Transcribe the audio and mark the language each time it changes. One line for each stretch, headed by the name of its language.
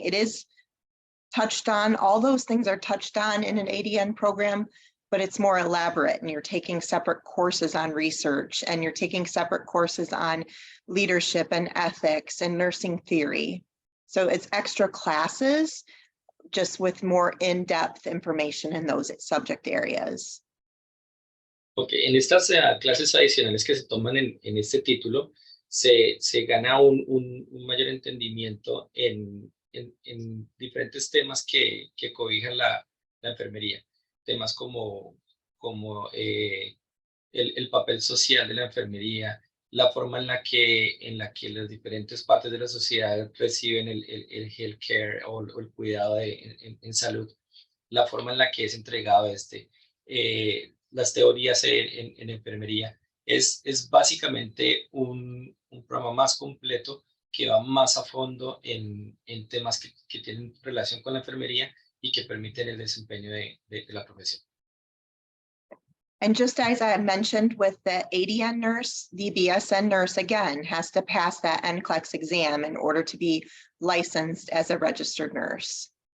English: It is touched on, all those things are touched on in an ADN program, but it's more elaborate, and you're taking separate courses on research, and you're taking separate courses on leadership and ethics and nursing theory. So it's extra classes, just with more in-depth information in those subject areas.
Spanish: Ok, en estas clases adicionales que se toman en este título, se gana un mayor entendimiento en diferentes temas que cobijan la enfermería. Temas como el papel social de la enfermería, la forma en la que las diferentes partes de la sociedad reciben el healthcare o el cuidado en salud, la forma en la que es entregado las teorías en enfermería. Es básicamente un programa más completo que va más a fondo en temas que tienen relación con la enfermería y que permiten el desempeño de la profesión.
English: And just as I mentioned with the ADN nurse, the BSN nurse, again, has to pass that NCLEX exam in order to be licensed as a registered nurse.